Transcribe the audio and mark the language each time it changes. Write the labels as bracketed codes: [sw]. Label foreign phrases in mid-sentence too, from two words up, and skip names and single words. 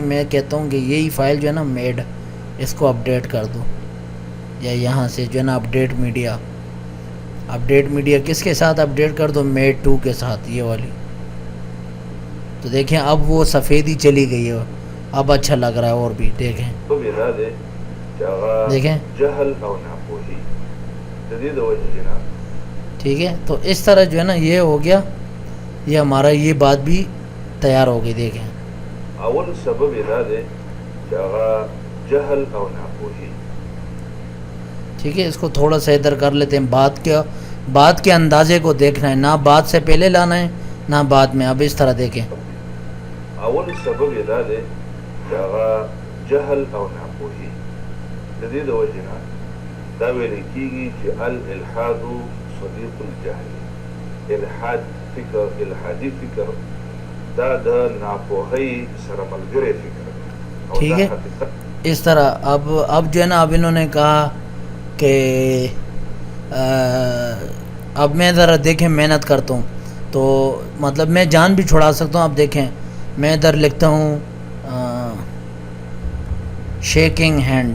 [ur] میں کہتا ہوں کہ یہی فائل جو ہے نا میڈ، اس کو اپڈیٹ کر دو، یا یہاں سے جو ہے نا اپڈیٹ میڈیا کس کے ساتھ اپڈیٹ کر دو، میڈ 2 کے ساتھ، یہ والی. تو دیکھیں اب وہ سفیدی چلی گئی ہے، اب اچھا لگ رہا ہے. اور بھی دیکھیں [ps] چې هغه [ur] دیکھیں [ps] جهل او ناپوهي د دې د وجې نه [ur] ٹھیک ہے. تو اس طرح جو ہے نا یہ ہو گیا، یہ ہمارا یہ بات بھی تیار ہو گئی. دیکھیں [ps] اول سبب یې دا دی چې هغه جهل او ناپوهي. [ur] ٹھیک ہے، اس کو تھوڑا سا ادھر کر لیتے ہیں. بات کے اندازے کو دیکھنا ہے، نہ بات سے پہلے لانا ہے نہ بعد میں. اب اس طرح دیکھیں [ps] اول سبب یې دا دی چې هغه جهل او ناپوهي د دې د وجې نه دا ویل کېږي چې [ar] الالحاد صدیق الجهل. [ps] الحاد فکر، الحادي فکر دا د ناپوهۍ سره ملګری فکر دی. [ur] ٹھیک ہے اس طرح. اب جو ہے نا اب انہوں نے کہا کہ اب میں ذرا دیکھیں محنت کرتا ہوں تو مطلب میں جان بھی چھڑا سکتا ہوں. اب دیکھیں میں ادھر لکھتا ہوں [en] shaking hand.